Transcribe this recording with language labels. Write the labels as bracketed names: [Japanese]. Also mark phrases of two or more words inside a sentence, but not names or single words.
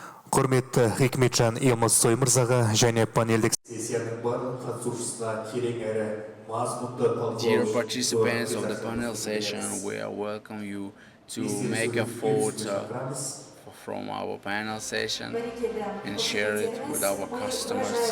[Kazakh] Құрметті Хикметжан Елмазсой мырзаға және панельдік сессияның барлық қатысушысына терең әрі мазмұнды [English] Dear [Kazakh] талқылау [English] participants of the panel session, we welcome you to make a photo from our panel session and share it with our customers.